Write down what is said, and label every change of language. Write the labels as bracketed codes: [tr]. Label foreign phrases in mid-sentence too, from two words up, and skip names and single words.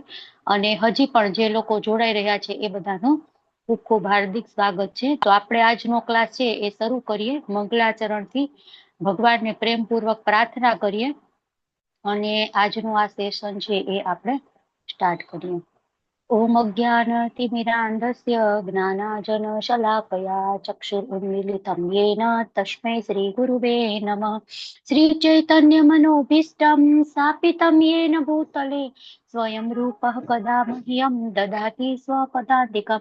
[gu] અને હજી પણ જે લોકો જોડાઈ રહ્યા છે એ બધાનું ખૂબ ખૂબ હાર્દિક સ્વાગત છે। તો આપણે આજનો ક્લાસ છે એ શરૂ કરીએ મંગલાચરણથી। ભગવાનને પ્રેમપૂર્વક પ્રાર્થના કરીએ અને આજનું આ સેશન છે એ આપણે સ્ટાર્ટ કરીએ। [sa] ओम अज्ञानतिमिरान्धस्य ज्ञानाञ्जनशलाकया चक्षुरुन्मीलितं येन तस्मै श्रीगुरुवे नमः। श्रीचैतन्यमनोभीष्टं स्थापितं येन भूतले स्वयं रूपः कदा मह्यं ददाति स्वपदान्तिकम्।